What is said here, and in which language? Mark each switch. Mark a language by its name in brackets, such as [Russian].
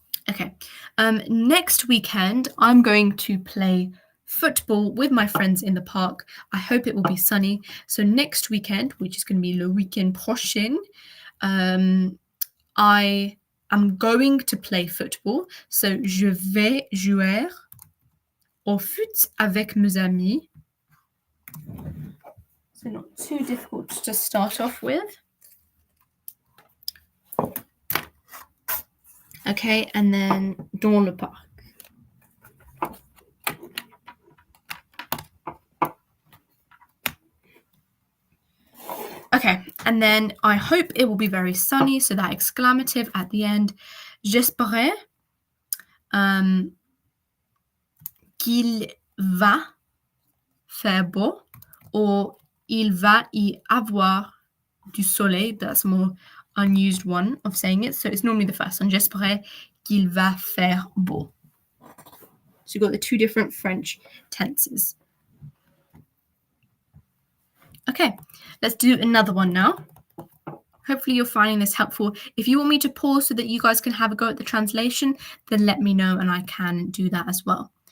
[English] Okay. Next weekend, I'm going to play football with my friends in the park. I hope it will be sunny. So next weekend, which is going to be [French] le weekend prochain, [English] I am going to play football. [French] So je vais jouer au foot avec mes amis. [English] So not too difficult to start off with. Okay, and then [French] dans le parc. [English] Okay, and then I hope it will be very sunny, so that exclamative at the end. [French] J'espère qu'il va faire beau, or il va y avoir du soleil. [English] That's a more unused one of saying it. So it's normally the first one. [French] J'espère qu'il va faire beau. [English] So you've got the two different French tenses. Okay, let's do another one now. Hopefully you're finding this helpful. If you want me to pause so that you guys can have a go at the translation, then let me know and I can do that as well.